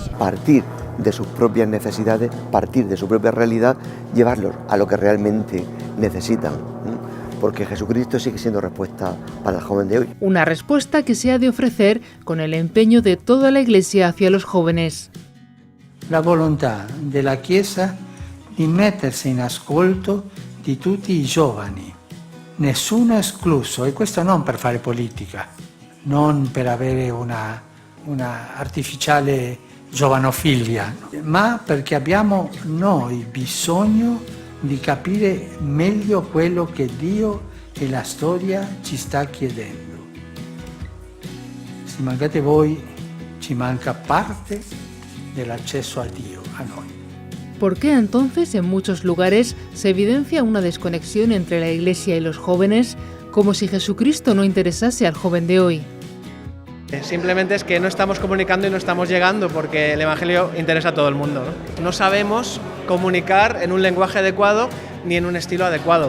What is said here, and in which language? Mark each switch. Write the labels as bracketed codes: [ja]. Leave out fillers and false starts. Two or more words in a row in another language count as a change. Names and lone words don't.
[es] Partir de sus propias necesidades, partir de su propia realidad, llevarlos a lo que realmente necesitan. Porque Jesucristo sigue siendo respuesta para el joven de hoy. Una respuesta que se ha de ofrecer con el empeño de toda la Iglesia hacia los jóvenes. [it] La volontà della Chiesa di mettersi in ascolto di tutti i giovani, nessuno escluso, e questo non per fare politica, non per avere una artificiale giovanofilia, ma perché abbiamo noi bisogno di capire meglio quello che Dio e la storia ci sta chiedendo. Se mancate voi, ci manca parte dell'accesso a Dio, a noi. [es] ¿Por qué entonces en muchos lugares se evidencia una desconexión entre la Iglesia y los jóvenes, como si Jesucristo no interesase al joven de hoy? Simplemente es que no estamos comunicando y no estamos llegando porque el Evangelio interesa a todo el mundo, ¿no? No sabemos comunicar en un lenguaje adecuado ni en un estilo adecuado.